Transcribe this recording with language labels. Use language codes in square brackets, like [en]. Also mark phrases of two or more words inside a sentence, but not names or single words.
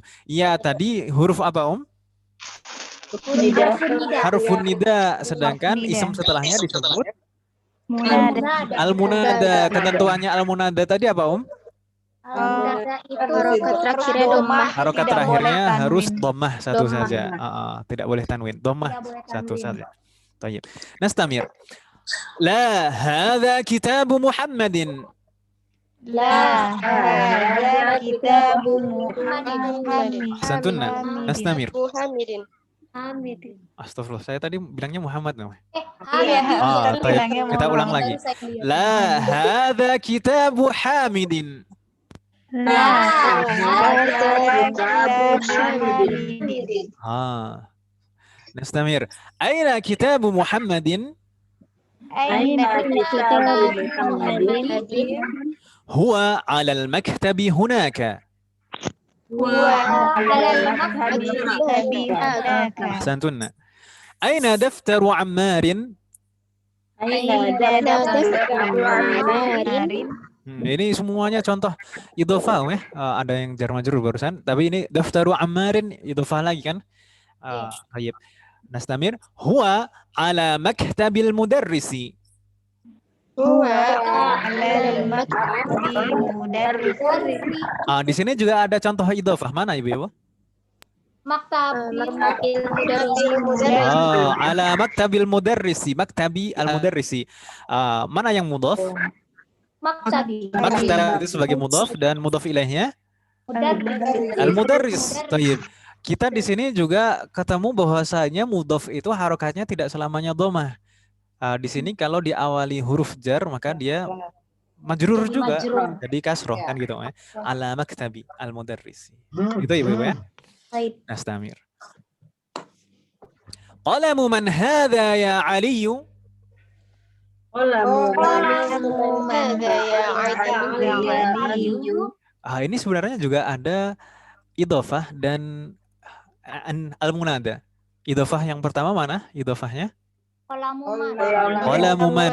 [id] Ya, tadi huruf apa, [ar] حرف نداء, [id] sedangkan isim setelahnya disebut al-munada. Ketentuannya al-munada tadi apa, Harokat terakhirnya harus dhammah satu saja. Tidak boleh tanwin. Dhammah satu saja. Thayyib. [ar] Nastamir. لا هذا كتاب محمد. لا هذا كتاب محمد. أحسنتن. نستمر. Muhammadin. [id] Astagfirullah, saya tadi bilangnya Muhammad namanya. [ar] Thayyib. [id] Kita ulang lagi. [ar] لا هذا كتاب حامد. Nastamir. أين كتاب محمد؟ هو على المكتب هناك. Ahsantunna. أين دفتر عمار? [id] Ini semuanya contoh idhofah ya. Ada yang jar majrur barusan, tapi ini [ar] دفتر عمار [id] idhofah lagi kan? Baik. [ar] Nastamir. هو على مكتب المدرس. [id] Di sini juga ada contoh idhofah. Mana Ibu? [ar] على مكتب المدرس. مكتب المدرس. [id] Mana yang mudhaf? Maktab itu sebagai mudhaf dan mudhaf ilaihnya al-mudarris. [ar] Thayyib. [id] Kita di sini juga ketemu bahwasanya mudhaf itu harokatnya tidak selamanya dhammah. Di sini kalau diawali huruf jar maka dia majrur juga. Jadi kasroh kan gitu ya. [ar] على مكتب المدرس. [id] Itu Ibu ya. Nastamir. [ar] قلم من هذا يا علي? [id] Ini sebenarnya juga ada idhofah dan al-munada. Idhofah yang pertama mana idhofahnya? [ar] Qalamuman.